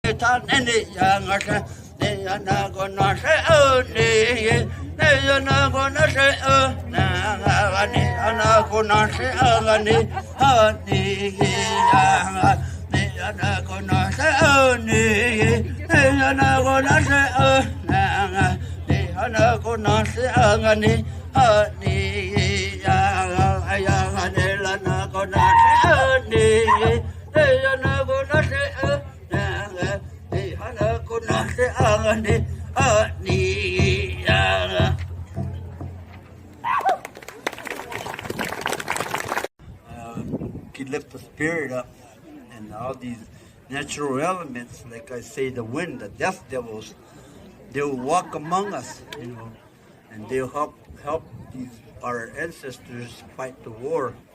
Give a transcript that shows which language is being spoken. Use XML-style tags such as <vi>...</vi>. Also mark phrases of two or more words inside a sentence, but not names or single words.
<en>tan ni yang ase ni na go na se ni ni na go na se na ni na go na se ni ha ni yang ni na go na se ni ni na go na se na ni na go na se ni ha ni yang yang ni la na go na se ni ni na go na se Can lift the spirit up, and all these natural elements, like I say, the wind, the death devils, they'll walk among us, and they'll help our ancestors fight the war.</en>